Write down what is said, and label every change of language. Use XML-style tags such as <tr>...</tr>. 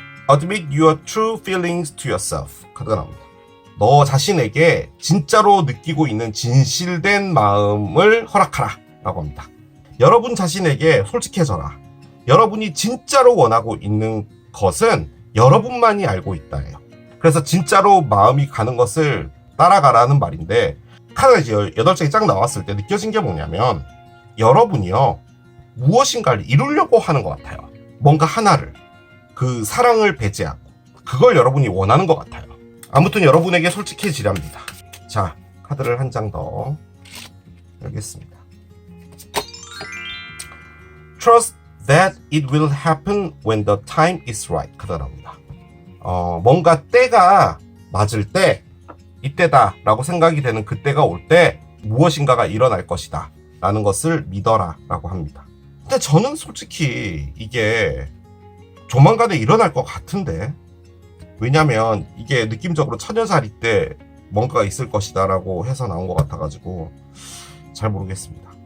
<en>Admit your true feelings to yourself.</en> <ko>카드가 나옵니다. 너 자신에게 진짜로 느끼고 있는 진실된 마음을 허락하라 라고 합니다. 여러분 자신에게 솔직해져라. 여러분이 진짜로 원하고 있는 것은 여러분만이 알고 있다예요. 그래서 진짜로 마음이 가는 것을 따라가라는 말인데, 카드가 이제 8장이 쫙 나왔을 때 느껴진 게 뭐냐면, 여러분이요, 무엇인가를 이루려고 하는 것 같아요. 뭔가 하나를, 그 사랑을 배제하고 그걸 여러분이 원하는 것 같아요. 아무튼 여러분에게 솔직해지랍니다. 자, 카드를 한 장 더 열겠습니다.</ko> <en>Trust that it will happen when the time is right.</en> <ko>카드가 나옵니다. 뭔가 때가 맞을 때, 이때다 라고 생각이 되는 그때가 올 때 무엇인가가 일어날 것이다 라는 것을 믿어라 라고 합니다. 근데 저는 솔직히 이게 조만간에 일어날 것 같은데, 왜냐면 이게 느낌적으로 처녀자리 때 뭔가가 있을 것이다 라고 해서 나온 것 같아가지고 잘 모르겠습니다.</ko>